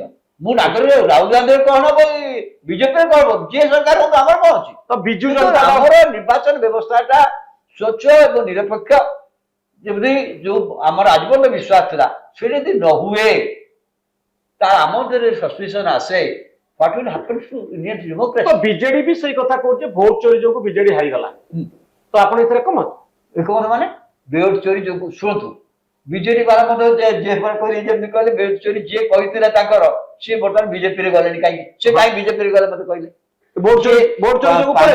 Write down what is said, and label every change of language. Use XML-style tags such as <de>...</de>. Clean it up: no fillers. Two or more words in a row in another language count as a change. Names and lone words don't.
<or>ମୁଁ ନାଗରିକ, ରାହୁଲ ଗାନ୍ଧୀ କଣ ହବ, ବିଜେପି କଣ ହବ, ଯିଏ ସରକାର ହବ, ଆମର କଣ ଅଛି? ତ ବିଜୁ କିନ୍ତୁ ଜନତା ଦଳ ଆମର ନିର୍ବାଚନ ବ୍ୟବସ୍ଥାଟା ସ୍ୱଚ୍ଛ ଏବଂ ନିରପେକ୍ଷ, ଯେମିତି ଯୋଉ ଆମର ଆଜି ପର୍ଯ୍ୟନ୍ତ ବିଶ୍ୱାସ ଥିଲା, ସେଟା ଯଦି ନ ହୁଏ, ତାର ଆମ ମଧ୍ୟରେ ସସ୍ପିସନ ଆସେ,</or> <en>what will happen to Indian democracy?</en> <or>ତ ବିଜେଡି ବି ସେଇ କଥା କହୁଛି, ଭୋଟ ଚୋରି ଯୋଗୁ ବିଜେଡି ହାରିଗଲା। ତ ଆପଣ ଏଥିରେ କମତ? ଏକମତ ମାନେ ଭୋଟ ଚୋରି ଯୋଗୁ, ଶୁଣନ୍ତୁ, ବିଜେଡି ବାଲା ମଧ୍ୟ ଯେମିତି କହିଲେ ଭୋଟ ଚୋରି ଯିଏ କହିଥିଲା ତାଙ୍କର, ସିଏ ବର୍ତ୍ତମାନ ବିଜେପିରେ ଗଲେଣି। କାହିଁକି ସେ କାହିଁକି ବିଜେପିରେ ଗଲେ ମତେ କହିଲେ? ଭୋଟ ଚୋରି ଯୋଗୁ ପଳେଇଲେ।</or>